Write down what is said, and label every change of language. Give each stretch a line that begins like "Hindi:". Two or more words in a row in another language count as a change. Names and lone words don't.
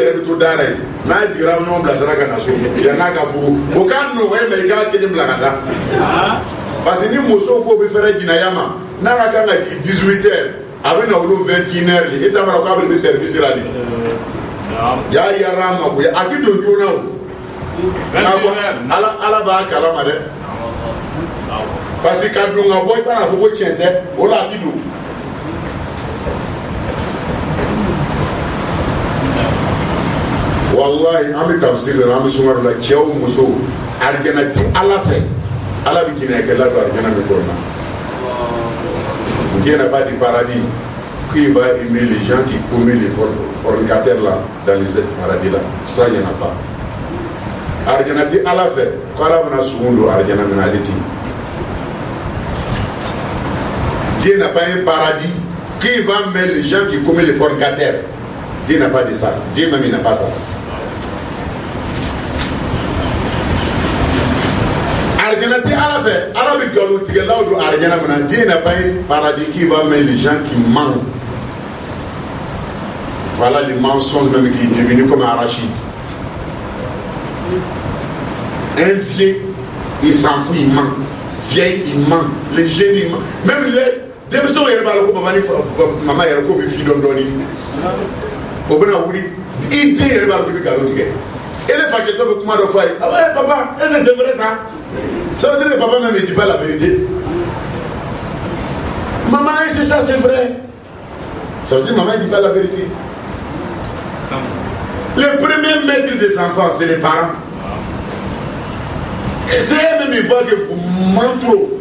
Bambara: yɛrɛ bɛ to daara ye n'a jigira ɲɔgɔn bilasira ka na so yan n'a ka furu o k'a nɔgɔya mɛ i k'a kelen bila ka taa parce que ni muso ko bɛ fɛrɛ jinɛya ma n'a ka kan ka jigin 18 heures a bɛ na olu 21 heures de e t'a mara k'a bɛ ni service la de y'a yɛrɛ a ma ko ye a ti don joona o ala b'a kalama dɛ parce que ka don ka bɔ i b'a fɔ ko tiɲɛ tɛ o la a ti don. Wallahi an bɛ tafsir la an bɛ sunkaro la cɛw musow arijana ti ala fɛ ala bɛ jinɛkɛla don arijana min kɔnɔ
French: Dieu n'a pas du paradis qui va aimer les gens qui commettent les fornicateurs là dans les 7 paradis là ça il n'y en a pas
Bambara: arijana ti ala fɛ ko ala bɛna sugun don arijana min ale ti
French: Dieu n'a pas un paradis qui va aimer les gens qui commettent les fornicateurs Dieu n'a pas de ça Dieu même il n'a pas ça.
Bambara: Arjana ti ala fɛ ala bɛ nkalontigɛlaw don arjana min na
French: Dieu n'a pas un paradis qui va mettre les gens qui mentent voilà les mensonges même qui est devenu comme arachide un vieux il s'en fout il ment vieille il ment les jeunes ils mentent même les
Bambara: denmisɛnw yɛrɛ b'a la ko papa ni mama yɛrɛ ko bɛ fi dɔɔni o bɛna wuli i den yɛrɛ b'a la ko i bɛ nkalon tigɛ
French: et les facteurs
Bambara: bɛ kuma dɔ fɔ a ye
French: ah ouais papa est-ce que c'est vrai ça. Ça veut dire que papa même ne dit pas la vérité. Maman, c'est ça, c'est vrai. Ça veut dire que maman ne dit pas la vérité. Les premiers maîtres des enfants, c'est les parents. Et c'est eux-mêmes, ils voient que vous mentez trop.